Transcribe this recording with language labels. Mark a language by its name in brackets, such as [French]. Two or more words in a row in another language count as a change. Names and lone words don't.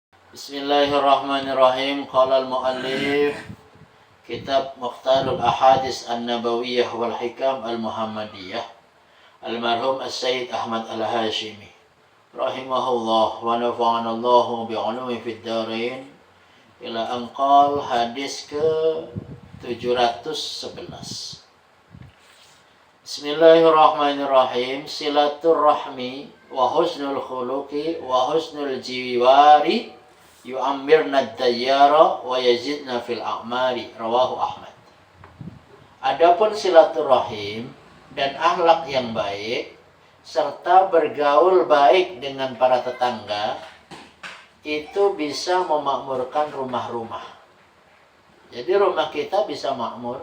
[Arabic] بسم الله الرحمن الرحيم. قال المؤلف كتاب مختار الأحاديث النبوية والحكم المحمدية المرحوم السيد أحمد الهاشمي رحمه الله ونفعنا الله بعلومه في الدارين إلى أن قال [Indonesian] hadis ke 711. [Arabic] بسم الله الرحمن الرحيم صلة الرحم وحسن الخلق وحسن الجوار يعمرن الديار ويزدن في الأعمار. رواه أحمد. [Indonesian] Adapun silaturrahim dan akhlak yang baik serta bergaul baik dengan para tetangga itu bisa memakmurkan rumah-rumah. Jadi rumah kita bisa makmur.